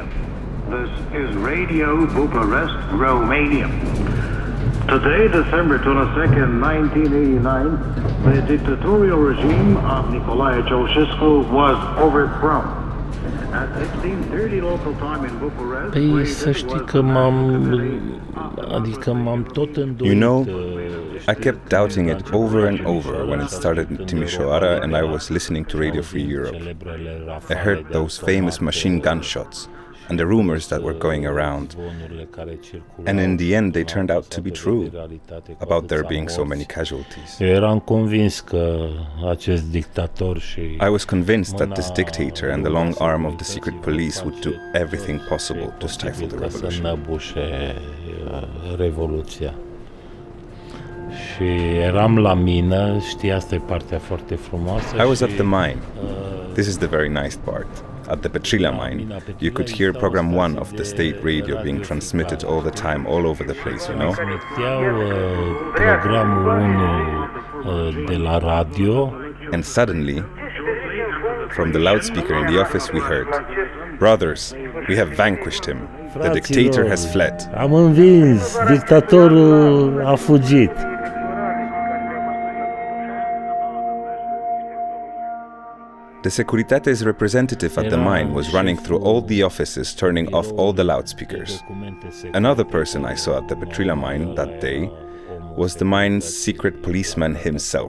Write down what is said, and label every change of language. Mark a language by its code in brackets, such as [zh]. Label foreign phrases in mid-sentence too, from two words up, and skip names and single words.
[en] This is Radio Bucharest, Romania. Today, December 22nd, 1989, the dictatorial regime of Nicolae Ceaușescu was overthrown. At 16:30 local time in Bucharest... [ro] Păi să știi că m-am tot îndoit. [en] You know, I kept doubting it over and over when it started in Timișoara and I was listening to Radio Free Europe. I heard those famous machine gun shots and the rumors that were going around. And in the end, they turned out to be true, about there being so many casualties. [ro] Eram convins că acest dictator și... [en] I was convinced that this dictator and the long arm of the secret police would do everything possible to stifle the revolution. [ro] Să năbușe revoluția. Și eram la mină, știi, asta e partea foarte frumoasă. [en] I was at the mine. This is the very nice part. At the Petrila mine, you could hear program 1 of the state radio being transmitted all the time, all over the place, you know? [ro] Programul 1 de la radio. [en] And suddenly, from the loudspeaker in the office, we heard, "Brothers, we have vanquished him. The dictator has fled." [ro] Am învins, dictatorul a fugit. [en] The Securitate's representative at the mine was running through all the offices, turning off all the loudspeakers. Another person I saw at the Petrila mine that day was the mine's secret policeman himself.